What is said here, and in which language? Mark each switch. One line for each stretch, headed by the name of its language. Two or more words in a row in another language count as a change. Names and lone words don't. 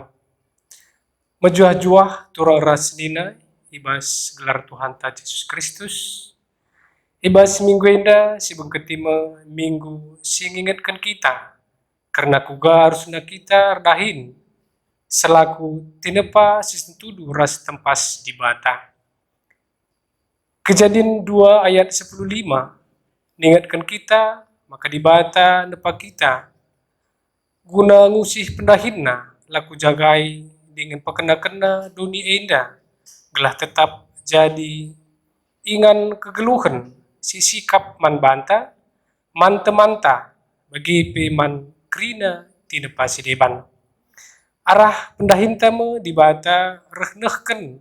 Batak Karo: Mejuah-juah turang ras nina ibas gelar Tuhan ta Yesus Kristus. Ibas minggu enda si bengketima minggu si ngingetkan kita. Karena kuga harusnya kita dahin selaku tinepa sisentudu ras tempas di bata.
Indonesian: Kejadian 2 ayat 15 mengingatkan kita,
Batak Karo: maka di bata nepa kita guna ngusih pendahinna laku jagai dengan pekena-kena dunia enda gelah tetap jadi ingan kegeluhan si sikap man banta man temanta bagi peman krina tinepa sideban arah pendahinta me di bata rehnehken